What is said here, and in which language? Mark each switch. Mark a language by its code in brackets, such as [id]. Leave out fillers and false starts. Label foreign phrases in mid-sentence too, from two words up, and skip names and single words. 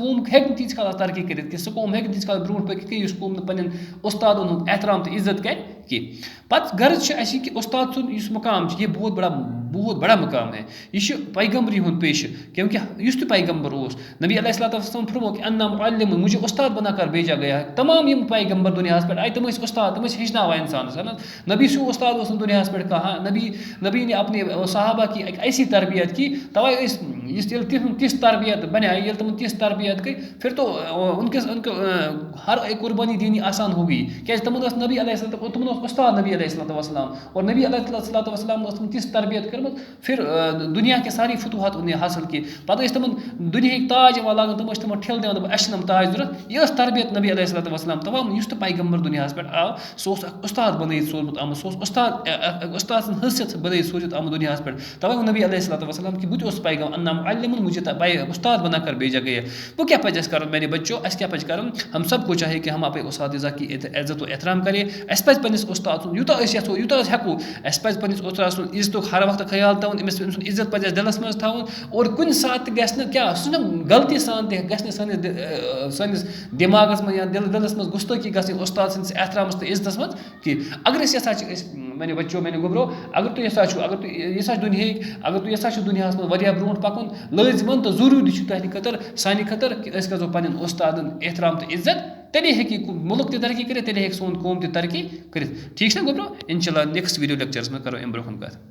[ks] قوم ہیٚکہِ نہٕ تیٖتِس کالس ترقی کٔرِتھ کہِ سُہ قوم ہیٚکہِ نہٕ تیٖتِس کالس برونٛٹھ پٔکِتھ کینٛہہ یُس قوم نہٕ پننٮ۪ن استادن ہُنٛد احترام تہٕ عزت کرِ کینٛہہ پتہٕ غرض چھُ اَسہِ یہِ کہِ استاد سُنٛد یُس مقام چھُ یہِ [ur] بہت بڑا مقام ہے [ks] یہ چھُ پیغمبری ہُنٛد پیشہٕ کیونکہ یُس تہِ پیغمبر اوس نبی [ar] علیہ الصلوۃ والسلام [ks] فرمو کہ [ar] انا معلم [ur] مجھے استاد بنا کر بھیجا گیا ہے [ks] تمام یِم پیغمبر دُنیاہس پٮ۪ٹھ آیہِ تِم ٲسۍ استاد تِم ٲسۍ ہیٚچھناوان انسانس ہے نا نبی سُہ استاد اوس نہٕ دُنیاہس پٮ۪ٹھ کانٛہہ نبی نے [ur] اپنے صحابہ کی ایک ایسی تربیت کی [ks] توے ٲسۍ ییٚلہِ تِہُنٛد تِژھ تربیت بنے ییٚلہِ تِمن تِژھ تربیت گٔے [ur] پھر تو ان کے ہر ایک قربانی دینی آسان ہو گئی [ks] کیٛازِ تِمن ٲس نبی [ar] علیہ السلام [ks] تِمن اوس استاد نبی [ar] علیہ الصلوۃ والسلام [ks] اور نبی [ar] علیہ الصلوۃ والسلام [ks] ٲس تِمن تِژھ تربیت کٔرمٕژ [ur] پھر دُنیا کے ساری فتوحات انہیں حاصل کی [ks] پتہٕ ٲسۍ تِمن دُنہِکۍ تاج یِوان لاگان تِم ٲسۍ تِمن ٹھِل دِوان دَپان اَسہِ چھِ تِم تاج ضوٚرتھ یہِ ٲس تربیت نبی [ar] علیہ الصلوۃ والسلام [ks] تمام یُس تہِ پیغمبر دُنیاہس پٮ۪ٹھ آو سُہ اوس اکھ استاد بنٲیِتھ سوٗزمُت آمُت سُہ اوس استاد سٕنٛز حیثیت بنٲیِتھ سوٗزِتھ آمُت دُنیاہس پٮ۪ٹھ توے ووٚن نبی [ar] علیہ الصلوۃ والسلام [ks] کہ بہٕ تہِ اوسُس پیغام [ar] انا معلم [ur] مجھے استاد بنا کر بھیجا گیا وہ کیا [ks] پزِ اَسہِ کَرُن میٛانہِ بچو اَسہِ کیٛاہ پزِ کَرُن [ur] ہم سب کو چاہے کہ ہم اپنے اساتذہ کی عزت و احترام کرے [ks] اَسہِ پزِ پنٛنِس استاد سُنٛد یوٗتاہ أسۍ یژھو یوٗتاہ أسۍ ہٮ۪کو اَسہِ پزِ پنٛنِس استاد سُنٛد عزتُک ہر وقتہٕ خیال تھاوُن أمۍ سُنٛد عزت پزِ اَسہِ دِلس منٛز تھاوُن اور کُنہِ ساتہٕ تہِ گژھِ نہٕ کیٛاہ سُہ چھُنہٕ غلطی سان تہِ گژھِ نہٕ سٲنِس دٮ۪ماغس منٛز یا دِلس منٛز گُستٲخی گژھٕنۍ استاد سٕنٛدِس احترامس تہٕ عزتس منٛز کینٛہہ اگر أسۍ یژھان چھِ أسۍ میٛانیو بچو میٛانیو گوٚبرو اگر تُہۍ یژھان چھُو اگر تُہۍ یژھان چھُ دُنہِکۍ اگر تُہۍ یژھان چھُو دُنیاہس منٛز واریاہ برونٛٹھ پکُن لٲزمن تہٕ ضروٗری چھُ تُہنٛدِ خٲطرٕ سانہِ خٲطرٕ کہِ أسۍ گژھو پنٕنٮ۪ن استادن احترام تہٕ عزت تیٚلے ہیٚکہِ یہِ مُلک تہِ ترقی کٔرِتھ تیٚلے ہیٚکہِ سون قوم تہِ ترقی کٔرِتھ ٹھیٖک چھُنہ گوٚبرو [ar] انشاء اللہ [en] next video lectures [ks] منٛز کرو امہِ برونٛہہ کُن کتھ